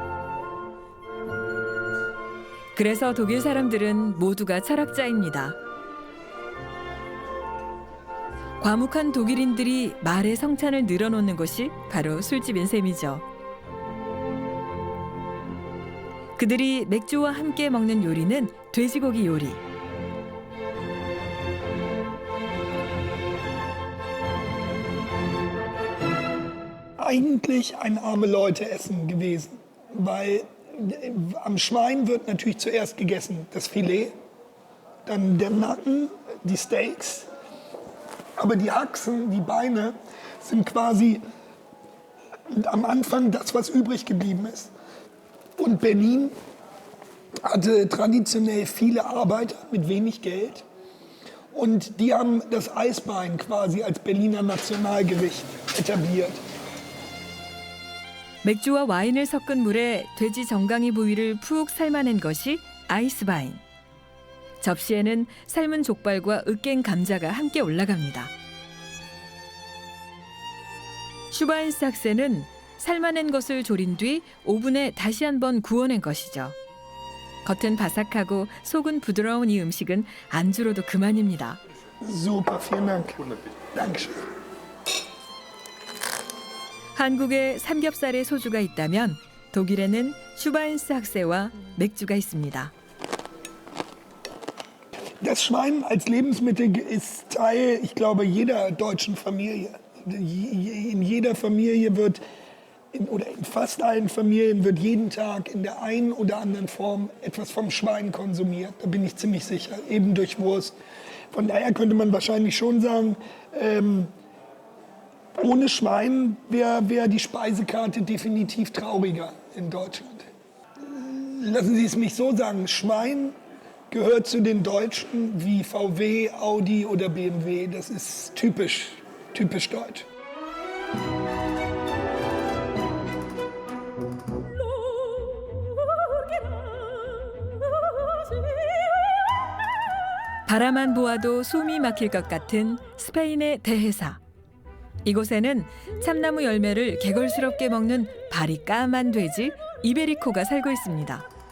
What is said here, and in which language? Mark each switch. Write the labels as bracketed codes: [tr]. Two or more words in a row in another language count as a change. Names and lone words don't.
[ko] 그래서 독일 사람들은 모두가 철학자입니다. 과묵한 독일인들이 말의 성찬을 늘어놓는 곳이 바로 술집인 셈이죠. 그들이 맥주와 함께 먹는 요리는 돼지고기 요리. [de] Eigentlich ein arme Leute-Essen gewesen, weil am Schwein wird natürlich zuerst gegessen, das Filet, dann der Nacken, die Steaks. Aber die Achsen, die Beine sind quasi am Anfang das, was übrig geblieben ist. Und Berlin hatte traditionell viele Arbeiter mit wenig Geld. Und die haben das Eisbein quasi als Berliner Nationalgericht etabliert. [ko] 맥주와 와인을 섞은 물에 돼지 정강이 부위를 푹 삶아낸 것이 아이스바인. 접시에는 삶은 족발과 으깬 감자가 함께 올라갑니다. 슈바인스 학세는 삶아낸 것을 졸인 뒤 오븐에 다시 한번 구워낸 것이죠. 겉은 바삭하고 속은 부드러운 이 음식은 안주로도 그만입니다. [de] Super, vielen Dank. Dankeschön. [ko] 한국에 삼겹살에 소주가 있다면 독일에는 슈바인스 학세와 맥주가 있습니다. [de] Das Schwein als Lebensmittel ist Teil, ich glaube, jeder deutschen Familie. In jeder Familie wird, oder in fast allen Familien wird jeden Tag in der einen oder anderen Form etwas vom Schwein konsumiert. Da bin ich ziemlich sicher, eben durch Wurst. Von daher könnte man wahrscheinlich schon sagen, Ohne Schwein wäre die Speisekarte definitiv trauriger in Deutschland. Lassen Sie es mich so sagen, Schwein gehört zu den Deutschen wie VW, Audi oder BMW. Das ist typisch deutsch. [ko] 바라만 보아도 숨이 막힐 것 같은 스페인의 대해사. 이곳에는 참나무 열매를 개걸스럽게 먹는 발이 까만 돼지 이베리코가 살고 있습니다.